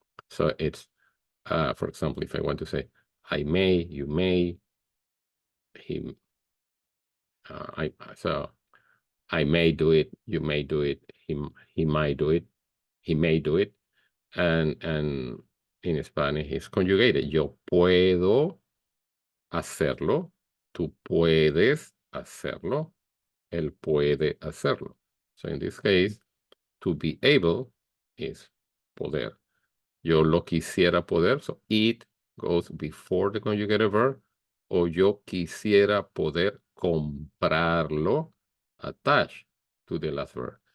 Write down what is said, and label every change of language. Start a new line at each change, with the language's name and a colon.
English: So it's, for example, if I want to say, I may, you may, he, so I may do it, you may do it, he might do it, he may do it, and in Spanish it's conjugated.
Spanish: Yo puedo hacerlo, tú puedes hacerlo, él puede hacerlo.
English: So in this case, to be able is poder.
Spanish: Yo lo quisiera poder,
English: so it goes before the conjugated verb,
Spanish: o yo quisiera poder comprarlo
English: attached to the last verb.